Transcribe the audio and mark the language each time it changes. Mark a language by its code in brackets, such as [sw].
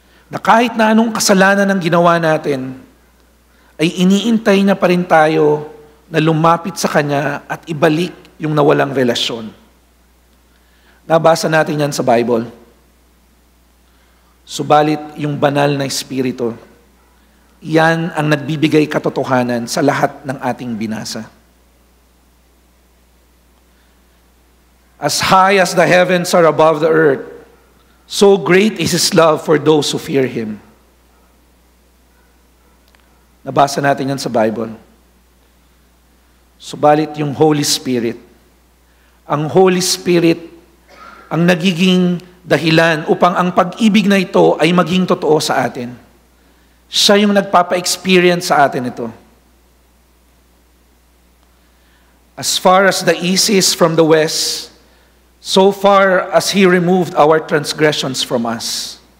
[tl] Na kahit na anong kasalanan ang ginawa natin, ay iniintay niya pa rin tayo na lumapit sa Kanya at ibalik yung nawalang relasyon. Nabasa natin yan sa Bible. Subalit yung banal na Espiritu, yan ang nagbibigay katotohanan sa lahat ng ating binasa. [en] As high as the heavens are above the earth, so great is His love for those who fear Him. [tl] Nabasa natin yan sa Bible. Subalit yung Holy Spirit, ang Holy Spirit ang nagiging dahilan upang ang pag-ibig na ito ay maging totoo sa atin. Siya yung nagpapa-experience sa atin ito. [en] As far as the east is from the west, so far as He removed our transgressions from us.